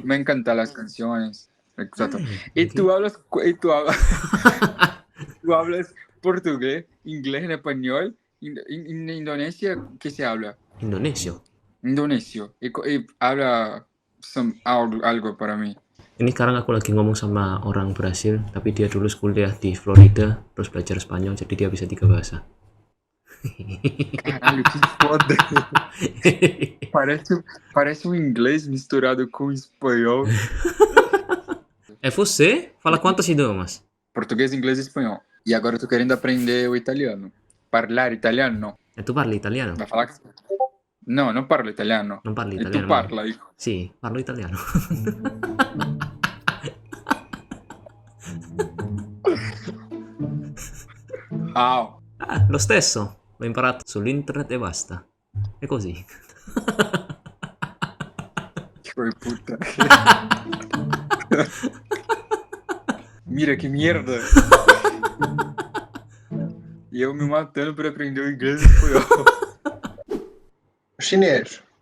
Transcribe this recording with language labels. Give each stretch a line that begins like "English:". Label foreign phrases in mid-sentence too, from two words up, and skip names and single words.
Spanish: Me encantan las canciones. Exacto. Ay, ¿Y ok. tú hablas... ¿Tú hablas portugués, inglés, en español? En Indonesia, ¿qué se habla? Indonesio. Indonesio. Y habla algo para mí.
Indonesian: Ini sekarang aku lagi ngomong sama orang Brasil, tapi dia dulu kuliah di Florida, terus belajar Spanyol, jadi dia bisa 3 bahasa.
Portuguese: Caralho, que foda. Parece um inglês misturado com espanhol. É você? Fala quantos idiomas? Português, inglês e espanhol. E agora eu tô querendo aprender o italiano.
Italian: Parlare italiano, no. E tu parli italiano?
Portuguese: Vai falar que... No,
Italian: non parlo italiano. Non parli E italiano? tu parla, Ico. Sì, parlo italiano. Ah, Ah, lo stesso. L'ho imparato sull'internet e basta. È così.
Portuguese: que foi puta. Mira, que merda. E eu me matando por aprender o inglês e o espanhol. Chinês.